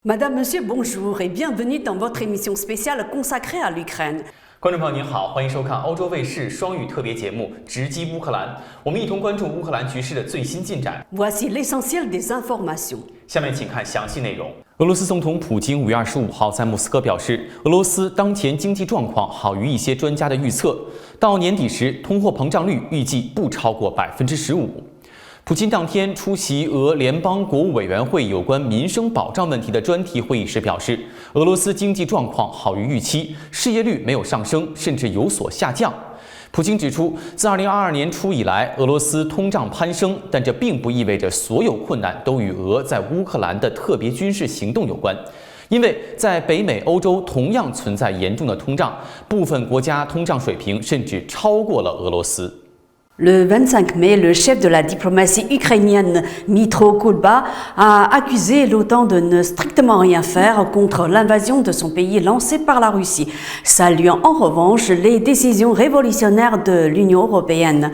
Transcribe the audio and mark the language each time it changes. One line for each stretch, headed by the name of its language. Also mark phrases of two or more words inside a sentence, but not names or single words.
French: Madame, Monsieur, bonjour et bienvenue dans votre émission spéciale consacrée à l'Ukraine.
Chinese: 观众朋友您好，欢迎收看欧洲卫视双语特别节目《直击乌克兰》，我们一同关注乌克兰局势的最新进展。
French: Voici l'essentiel des informations。
Chinese: 下面请看详细内容。俄罗斯总统普京5月25号在莫斯科表示，俄罗斯当前经济状况好于一些专家的预测，到年底时通货膨胀率预计不超过15%。普京当天出席俄联邦国务委员会有关民生保障问题的专题会议时表示，俄罗斯经济状况好于预期，失业率没有上升，甚至有所下降。普京指出，自2022年初以来，俄罗斯通胀攀升，但这并不意味着所有困难都与俄在乌克兰的特别军事行动有关。因为在北美、欧洲同样存在严重的通胀，部分国家通胀水平甚至超过了俄罗斯。
French: Le 25 mai, le chef de la diplomatie ukrainienne, Dmytro Kuleba, a accusé l'OTAN de ne strictement rien faire contre l'invasion de son pays lancée par la Russie, saluant en revanche les décisions révolutionnaires de l'Union européenne.